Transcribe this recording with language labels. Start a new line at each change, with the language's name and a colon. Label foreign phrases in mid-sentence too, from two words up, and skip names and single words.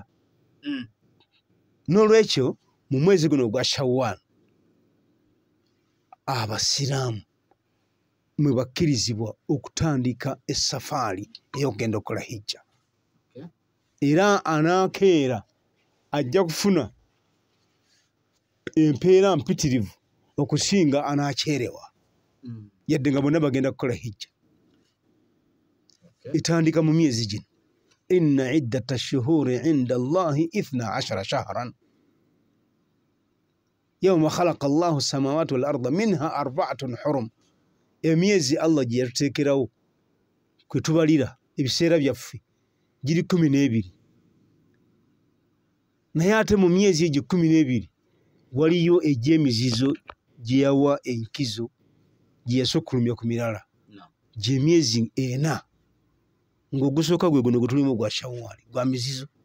Ganda: N'olwekyo mu mwezi guno gwa Shawwal abasiraamu mwe bakkirizibwa okutandika essafaali ey'okugenda okukola hijja. Era anaakeera ajja kufuna empeera mpitirivu okusinga anaaceerewa yadde nga bonna bagenda kukola hijja. Etandika mu myezi gino
Arabic: إن عدة الشهور عند الله 12 شهرا يوم خلق الله السماوات والأرض منها 4 حرم.
Ganda: Emyezi Allah gye yatuteekerawo kwe tubalira ebiseera byaffe giri 12 naye ate mu myezi egyo 12 waliyo egy'emizizo gye yawa enkizo gye yasukkulumya ku mirala gy'emyezi 4 ng'ogusooka gwe guno gutulimu gwa Shawwal gwa mizizo.